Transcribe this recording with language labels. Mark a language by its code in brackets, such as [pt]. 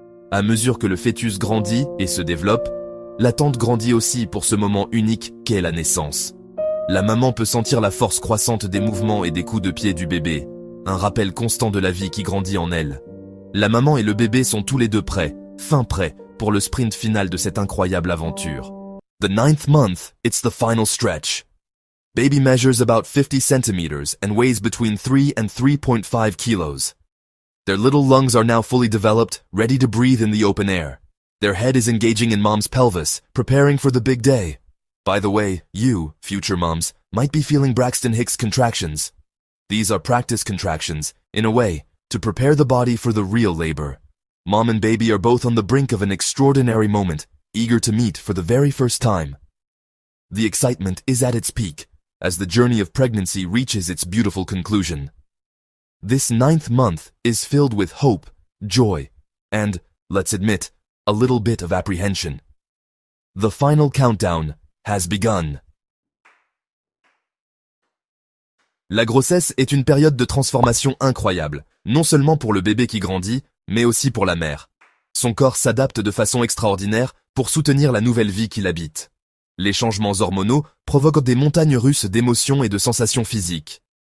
[fr] À mesure que le fœtus grandit et se développe, l'attente grandit aussi pour ce moment unique qu'est la naissance. La maman peut sentir la force croissante des mouvements et des coups de pied du bébé, un rappel constant de la vie qui grandit en elle. La maman et le bébé sont tous les deux prêts, fin prêts, pour le sprint final de cette incroyable aventure. [en] The 9th month, it's the final stretch. Baby measures about 50 centimeters and weighs between 3 and 3.5 kilos. Their little lungs are now fully developed, ready to breathe in the open air. Their head is engaging in mom's pelvis, preparing for the big day. By the way, you, future moms, might be feeling Braxton Hicks contractions. These are practice contractions, in a way, to prepare the body for the real labor. Mom and baby are both on the brink of an extraordinary moment, eager to meet for the very first time. The excitement is at its peak, as the journey of pregnancy reaches its beautiful conclusion. This 9th month is filled with hope, joy, and, let's admit, a little bit of apprehension. The final countdown has begun. [fr] La grossesse est une période de transformation incroyable, non seulement pour le bébé qui grandit, mais aussi pour la mère. Son corps s'adapte de façon extraordinaire pour soutenir la nouvelle vie qui l'habite. Les changements hormonaux provoquent des montagnes russes d'émotions et de sensations physiques.